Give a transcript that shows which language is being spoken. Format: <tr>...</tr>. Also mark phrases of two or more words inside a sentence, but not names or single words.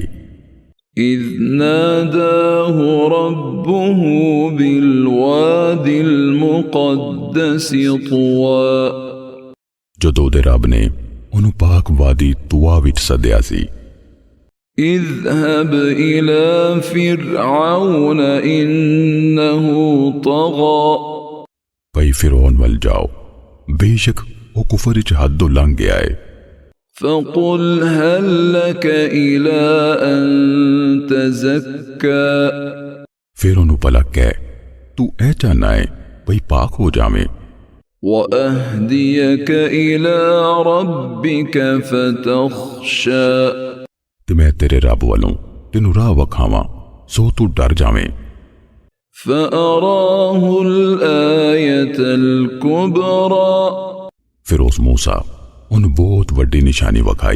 <ar>إذ ناداه ربه بالواد المقدس طوى,</ar> <pa>جدوں دے رب نے اونہوں پاک وادی طوی وچ سدیا سی.</pa> <ar>اذهب إلى فرعون إنه طغى,</ar> <pa>بھئی فرعون ول جاؤ بیشک وہ کفر وچ حدوں لنگھ گیا ہے.</pa> <ar>فقل هل لك إلى أن تزكى,</ar> <pa>فیر اونہوں بھلا کہہ تو اے چاہنا ہے بھئی پاک ہو جاوے.</pa> <ar>وأهديك إلى ربك فتخشى,</ar> <pa>تے میں تیرے رب والوں تینوں راہ وکھاواں سو تو ڈر جاویں.</pa> <ar>فأراه الآية الكبرى,</ar> <pa>فیر اس موسیٰ اوں بہت وڈی نشانی وکھائی.</pa>